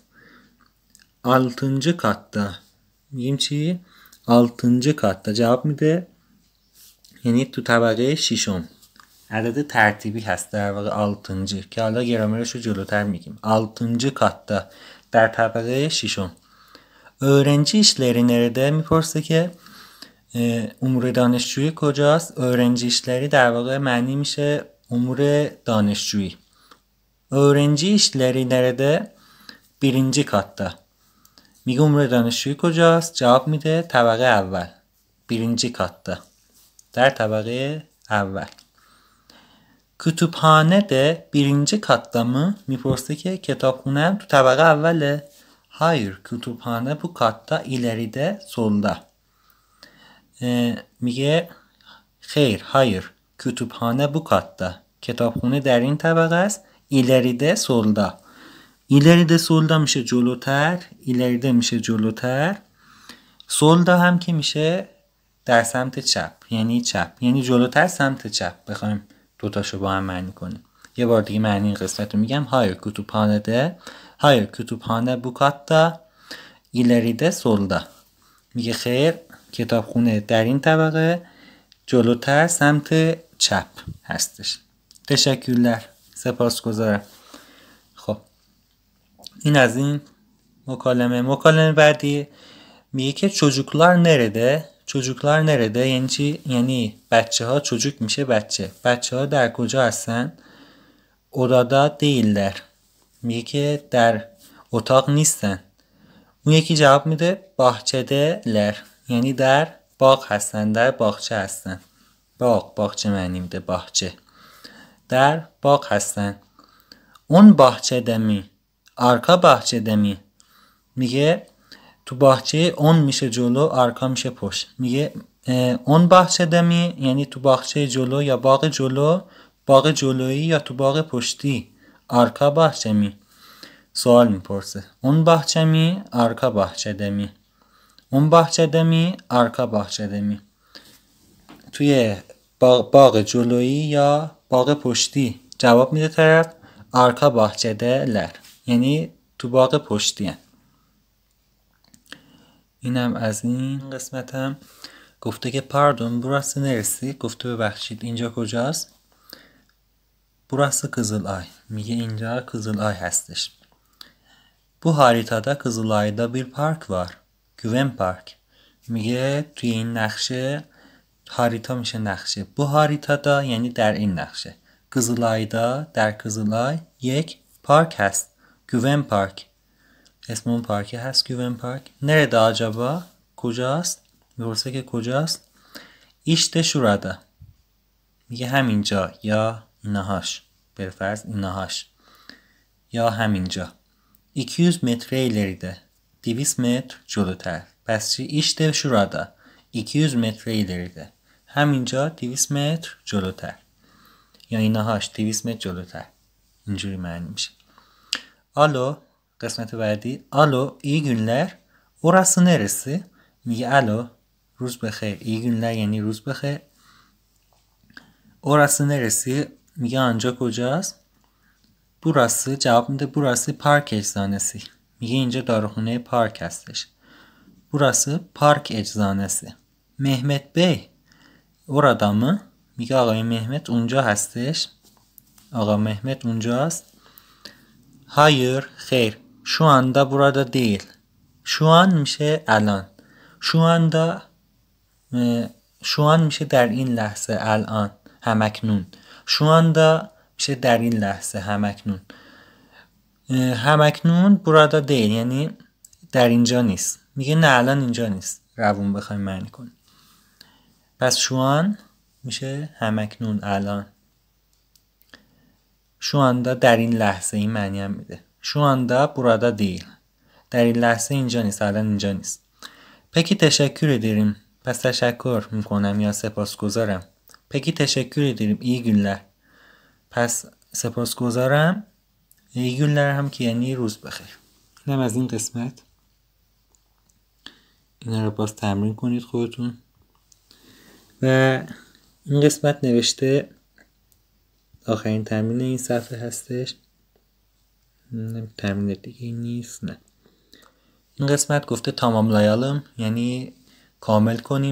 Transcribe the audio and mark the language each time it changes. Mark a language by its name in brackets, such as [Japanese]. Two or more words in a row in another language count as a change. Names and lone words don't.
[Turkish] altıncı katta. [Persian] میگیم چی؟ [Turkish] altıncı katta. [Persian] جواب میده یعنی تو طبقه ششم. عدد ترتیبی هست در واقع altıncı که حالا گرامرش رو جلوتر میگیم. [Turkish] altıncı katta [Persian] در طبقه ششم. [Turkish] öğrenci işleri nerede؟ [Persian] میپرسه که امور دانشجویی کجاست؟ [Turkish] öğrenci işleri [Persian] در واقع معنی میشه امور دانشجویی. [Turkish] öğrenci işleri nerede؟ birinci katta. [Persian] میگه امور دانشجویی کجاست؟ جواب میده طبقه اول. [Turkish] birinci katta [Persian] در طبقه اول. [Turkish] kütüphane de birinci katta mı؟ [Persian] میپرسه که کتابخونه تو طبقه اوله؟ [Turkish] hayır kütüphane bu katta ileride solda. [Persian] میگه خیر [Turkish] hayır kütüphane bu katta. [Persian] کتابخونه در این طبقه است. [Turkish] ileride solda. ileride solda [Persian] میشه جلوتر. ileride میشه جلوتر. solda هم که میشه در سمت چپ یعنی چپ، یعنی جلوتر سمت چپ بخوایم دوتاشو با هم معنی کنیم. یه بار دیگه معنی این قسمت رو میگم. [Turkish] hayır kütüphane de hayır kütüphane bu katta ileride solda. [Persian] میگه خیر کتابخونه در این طبقه جلوتر سمت چپ هستش. تشکرler. سپاسگزارم. خب این از این مکالمه بعدی میگه که [Turkish] çocuklar nerede؟ çocuklar nerede [Persian] یعنی چی؟ یعنی بچه ها çocuk میشه بچه ها در کجا هستن؟ [Turkish] odada değiller. [Persian] میگه که در اتاق نیستن. اون یکی جواب میده bahçedeler یعنی در باغ هستن، در باغچه هستن. باغچه معنی میده باغچه. در باغ هستن. [Turkish] اون bahçede mi؟ arka bahçede mi؟ [Persian] میگه تو باغچه اون میشه جلو، آرکا میشه پشت. میگه [Turkish] ön bahçede mi [Persian] یعنی تو باغچه جلو یا باغ جلو، باغ جلویی یا تو باغ پشتی. [Turkish] arka bahçe mi? [Persian] سوال میپرسه. [Turkish] ön bahçe mi? arka bahçede mi? ön bahçede mi? arka bahçede mi؟ [Persian] توی باغ جلویی یا باغ پشتی. جواب میده طرف [Turkish] arka bahçedeler [Persian] یعنی تو باغ پشتی هن. اینم از این قسمتم. گفته که [Turkish] pardon burası neresi؟ [Persian] گفته ببخشید اینجا کجاست؟ [Turkish] burası Kızılay. [Persian] میگه اینجا Kızılay هستش. [Turkish] Bu haritada Kızılay'da bir park var. Güven Park. [Persian] میگه توی این نقشه، هاریتا میشه نقشه. [Turkish] bu haritada [Persian] یعنی در این نقشه. Kızılay'da در Kızılay یک پارک هست. [Turkish] Güven Park. [Persian] اسم اون پارکی هست Güven Park. [Turkish] nerede acaba؟ [Persian] کجاست؟ میپرسه که کجاست؟ [Turkish] işte şurada. [Persian] میگه همینجا یا اینهاش. بالفرض اینهاش. یا همینجا. [Turkish] 200 metre ileride. 200 metre [Persian] جلوتر. پس چی؟ [Turkish] işte şurada. 200 metre ileride. [Persian] همینجا 200 متر جلوتر. یا اینهاش 200 متر جلوتر. اینجوری معنی میشه. Alo. قسمت بعدی. [Turkish] Alo. iyi günler. Orası neresi؟ [Persian] میگه الو. روز بخیر. [Turkish] iyi günler [Persian] یعنی روز بخیر. [Turkish] Orası neresi؟ [Persian] میگه آنجا کجاست؟ burası جواب میده [Turkish] burası park eczanesi. [Persian] میگه اینجا داروخونه پارک هستش. [Turkish] burası park eczanesi. Mehmet Bey orada mı؟ [Persian] میگه آقای مهمت اونجا هستش. آقا مهمت اونجاست. [Turkish] hayır خیر. şu anda burada değil. şu an [Persian] میشه الان. [Turkish] şu an [Persian] میشه در این لحظه الان همکنون. [Turkish] şu anda [Persian] میشه در این لحظه همکنون. همکنون [Turkish] burada değil [Persian] یعنی در اینجا نیست. میگه نه الان اینجا نیست. روون بخوایم معنی کنیم. پس [Turkish] şu an [Persian] میشه همکنون الان. [Turkish] şu anda [Persian] در این لحظه این معنی هم میده. [Turkish] şu anda burada değil. [Persian] در این لحظه اینجا نیست. الان اینجا نیست. [Turkish] peki teşekkür ederim. [Persian] پس تشکر میکنم یا سپاسگزارم. [Turkish] peki teşekkür ederim. iyi günler. [Persian] پس سپاسگزارم. [Turkish] iyi günler [Persian] هم که یعنی روز بخیر. اینم از این قسمت. اینا رو باز تمرین کنید خودتون. و این قسمت نوشته آخرین تمرین این صفحه هستش. تمرین دیگه نیست. نه این قسمت گفته tamamlayalım یعنی کامل کنیم.